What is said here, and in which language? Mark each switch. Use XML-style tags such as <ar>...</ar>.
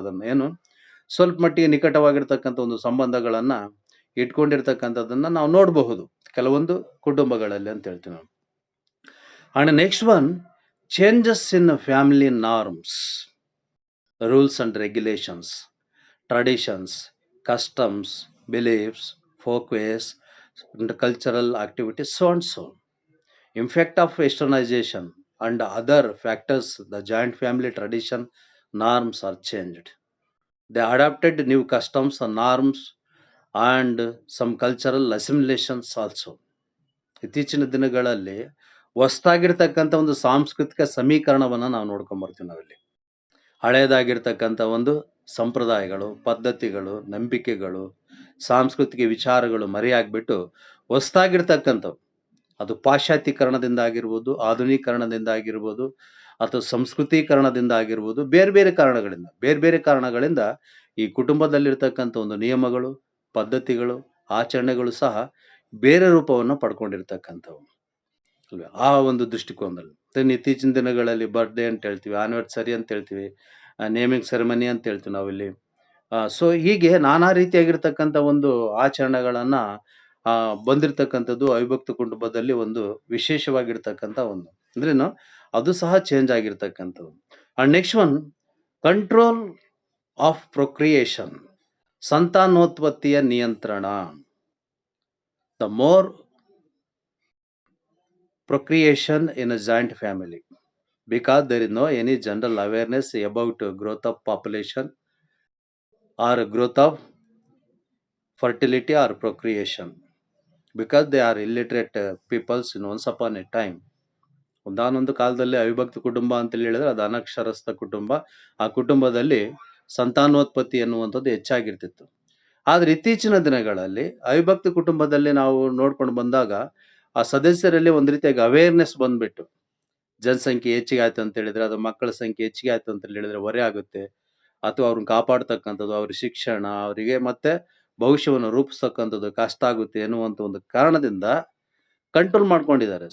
<kn>ಅದನ್ನ ಏನು ಸ್ವಲ್ಪ ಮಟ್ಟಿಗೆ ನಿಕಟವಾಗಿರ್ತಕ್ಕಂಥ ಒಂದು ಸಂಬಂಧಗಳನ್ನ ಇಟ್ಕೊಂಡಿರ್ತಕ್ಕಂಥದ್ದನ್ನ ನಾವು ನೋಡಬಹುದು ಕೆಲವೊಂದು ಕುಟುಂಬಗಳಲ್ಲಿ ಅಂತ ಹೇಳ್ತೀವಿ ನಾವು.</kn> <en>And next one, changes in family norms, rules and regulations, traditions, customs, beliefs, folkways, and cultural activities, so and so. Impact of westernization and other factors, the joint family tradition norms are changed. They adopted new customs and norms and some cultural assimilations also.</en> <kn>ಇತ್ತೀಚಿನ ದಿನಗಳಲ್ಲಿ ಹೊಸದಾಗಿರ್ತಕ್ಕಂಥ ಒಂದು ಸಾಂಸ್ಕೃತಿಕ ಸಮೀಕರಣವನ್ನು ನಾವು ನೋಡ್ಕೊಂಬರ್ತೀವಿ. ನಾವಿಲ್ಲಿ ಹಳೇದಾಗಿರ್ತಕ್ಕಂಥ ಒಂದು ಸಂಪ್ರದಾಯಗಳು, ಪದ್ಧತಿಗಳು, ನಂಬಿಕೆಗಳು, ಸಾಂಸ್ಕೃತಿಕ ವಿಚಾರಗಳು ಮರೆಯಾಗ್ಬಿಟ್ಟು ಹೊಸದಾಗಿರ್ತಕ್ಕಂಥವು, ಅದು ಪಾಶ್ಚಾತ್ಯೀಕರಣದಿಂದ ಆಗಿರ್ಬೋದು, ಆಧುನೀಕರಣದಿಂದ ಆಗಿರ್ಬೋದು, ಅಥವಾ ಸಂಸ್ಕೃತೀಕರಣದಿಂದ ಆಗಿರ್ಬೋದು, ಬೇರೆ ಬೇರೆ ಕಾರಣಗಳಿಂದ ಈ ಕುಟುಂಬದಲ್ಲಿರ್ತಕ್ಕಂಥ ಒಂದು ನಿಯಮಗಳು, ಪದ್ಧತಿಗಳು, ಆಚರಣೆಗಳು ಸಹ ಬೇರೆ ರೂಪವನ್ನು ಪಡ್ಕೊಂಡಿರ್ತಕ್ಕಂಥವು ಅಲ್ವೇ. ಆ ಒಂದು ದೃಷ್ಟಿಕೋನದಲ್ಲಿ ಇತ್ತೀಚಿನ ದಿನಗಳಲ್ಲಿ ಬರ್ಡೇ ಅಂತ ಹೇಳ್ತೀವಿ, ಆನಿವರ್ಸರಿ ಅಂತ ಹೇಳ್ತೀವಿ, ನೇಮಿಂಗ್ ಸೆರೆಮನಿ ಅಂತ ಹೇಳ್ತೀವಿ ನಾವಿಲ್ಲಿ. ಸೊ ಹೀಗೆ ನಾನಾ ರೀತಿಯಾಗಿರ್ತಕ್ಕಂಥ ಒಂದು ಆಚರಣೆಗಳನ್ನ ಬಂದಿರತಕ್ಕಂಥದ್ದು ಅವಿಭಕ್ತ ಕುಟುಂಬದಲ್ಲಿ ಒಂದು ವಿಶೇಷವಾಗಿರ್ತಕ್ಕಂಥ ಒಂದು ಅಂದ್ರೇನು, ಅದು ಸಹ ಚೇಂಜ್ ಆಗಿರ್ತಕ್ಕಂಥದ್ದು.</kn> <en>and next one, control of procreation,</en> <kn>ಸಂತಾನೋತ್ಪತ್ತಿಯ ನಿಯಂತ್ರಣ.</kn> <en>The more procreation in a joint family, because there is no any general awareness about growth of population or growth of fertility or procreation, because they are illiterate peoples in once upon a time.</en> <kn>ಒಂದಾನೊಂದು ಕಾಲದಲ್ಲಿ ಅವಿಭಕ್ತ ಕುಟುಂಬ ಅಂತ ಹೇಳಿದ್ರೆ ಅದು ಅನಕ್ಷರಸ್ಥ ಕುಟುಂಬ. ಆ ಕುಟುಂಬದಲ್ಲಿ ಸಂತಾನೋತ್ಪತ್ತಿ ಎನ್ನುವಂಥದ್ದು ಹೆಚ್ಚಾಗಿರ್ತಿತ್ತು. ಆದ್ರೆ ಇತ್ತೀಚಿನ ದಿನಗಳಲ್ಲಿ ಅವಿಭಕ್ತ ಕುಟುಂಬದಲ್ಲಿ ನಾವು ನೋಡ್ಕೊಂಡು ಬಂದಾಗ ಆ ಸದಸ್ಯರಲ್ಲಿ ಒಂದು ರೀತಿಯಾಗಿ ಅವೇರ್ನೆಸ್ ಬಂದ್ಬಿಟ್ಟು, ಜನಸಂಖ್ಯೆ ಹೆಚ್ಚಿಗೆ ಆಯ್ತು ಅಂತ ಹೇಳಿದ್ರೆ, ಅದು ಮಕ್ಕಳ ಸಂಖ್ಯೆ ಹೆಚ್ಚಿಗೆ ಆಯ್ತು ಅಂತ ಹೇಳಿದ್ರೆ ಹೊರೆ ಆಗುತ್ತೆ, ಅಥವಾ ಅವ್ರನ್ನ ಕಾಪಾಡ್ತಕ್ಕಂಥದ್ದು, ಅವ್ರ ಶಿಕ್ಷಣ, ಅವರಿಗೆ ಮತ್ತೆ ಭವಿಷ್ಯವನ್ನು ರೂಪಿಸ್ತಕ್ಕಂಥದ್ದು ಕಷ್ಟ ಆಗುತ್ತೆ ಎನ್ನುವಂಥ ಒಂದು ಕಾರಣದಿಂದ ಕಂಟ್ರೋಲ್ ಮಾಡ್ಕೊಂಡಿದ್ದಾರೆ.</kn>